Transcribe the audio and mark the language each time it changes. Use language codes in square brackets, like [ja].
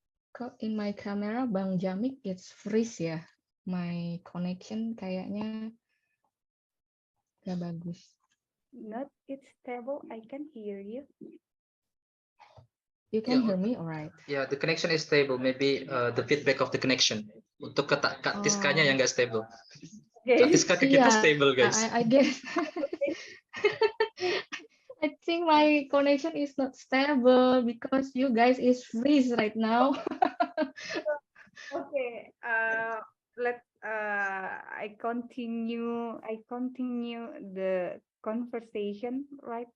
[en] Kok in my camera Bang Jamik it's freeze ya. My connection [id] kayaknya gak bagus. [en] not it's stable. I can hear you. You can Yeah. hear me, alright? Yeah, the connection is stable. Maybe the feedback of the connection. [id] Untuk Kak Tiskanya yang nggak stable. Kak [en] Okay. [id] Tiska ke kita stable, guys. [en] I guess. I think my connection is not stable because you guys is freeze right now. Okay. Let's. I continue the conversation, right?